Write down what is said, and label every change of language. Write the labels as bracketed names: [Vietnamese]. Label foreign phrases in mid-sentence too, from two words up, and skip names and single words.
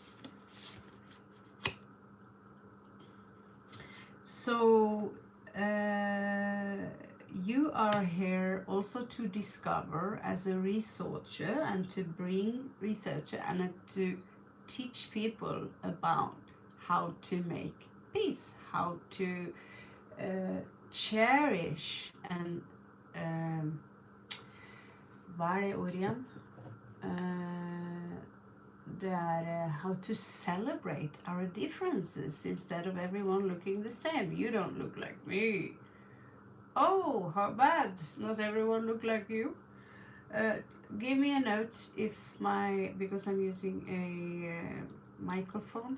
[English] So you are here also to discover as a researcher and to bring researcher and to teach people about how to make peace, how to cherish and [Norwegian] hva det ordet igjen? [English] How to celebrate our differences instead of everyone looking the same. You don't look like me. Oh, how bad. Not everyone look like you. Uh, Give me a note if because I'm using a microphone.